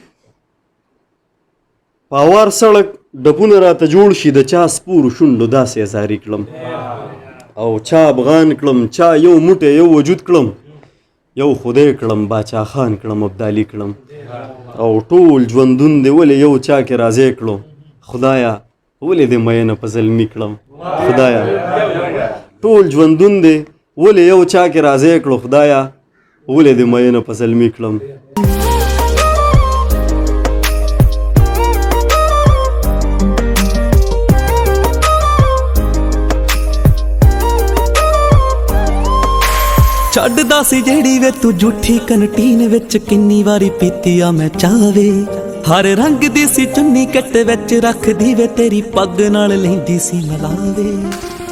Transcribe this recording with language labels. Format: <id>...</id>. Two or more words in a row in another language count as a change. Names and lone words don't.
<ps>په اوار سړک ډپونه راته جوړ شي د چا سپورو شونډو داسې ازاري کړم او چا افغان کړم چا یو موټی یو وجود کړم یو خدای کړم باچا خان کړم ابدالي کړم او ټول ژوندون دې ولې یو چا کې راضی کړو خدایا ولې دې مینه په زلمي کړم خدایا ټول ژوندون دې ولې یو چا کې راضی کړو خدایا ولې دې مینه په زلمي کړم</ps> <pa>ਛੱਡਦਾ ਸੀ ਜਿਹੜੀ ਵੇ ਤੂੰ ਝੂਠੀ ਕੰਟੀਨ ਵਿੱਚ ਕਿੰਨੀ ਵਾਰੀ ਪੀਤੀ ਆ ਮੈਂ ਚਾਵੇ ਹਰ ਰੰਗ ਦੀ ਸੀ ਚੁੰਨੀ ਕੱਟ ਵਿੱਚ ਰੱਖਦੀ ਵੇ ਤੇਰੀ ਪੱਗ ਨਾਲ ਲੈਂਦੀ ਸੀ ਮਲਾਵੇ</pa>